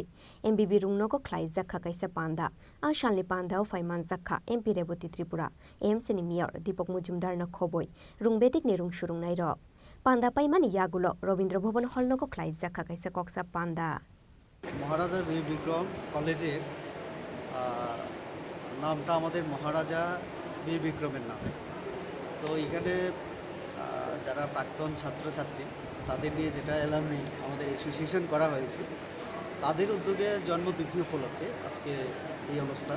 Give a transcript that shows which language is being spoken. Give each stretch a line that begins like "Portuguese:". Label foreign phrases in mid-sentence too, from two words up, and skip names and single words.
Kok Borok: MBB Rungnoko Klai Zakha Kaisa Panda Ashalni Panda Faiman Zakha MP Rebuti Tripura MC ni Mayor Dibok Mujumdar na Khoboi Rungbetik ni Rung Shurung Nai Rok Panda Paimani Yagulo Robindra Bhavan Hallnoko Klai Zakha Kaisa Koksa Panda
Bangla: মহারাজা বীর বিক্রম কলেজের নামটা আমাদের মহারাজা বীর বিক্রমের নাম তো এখানে যারা প্রাক্তন ছাত্রছাত্রী তাদের নিয়ে যেটা অ্যালামনি আমাদের অ্যাসোসিয়েশন করা হয়েছে তাদের উদ্যোগে জন্মতিথি উপলক্ষে আজকে এই অনুষ্ঠান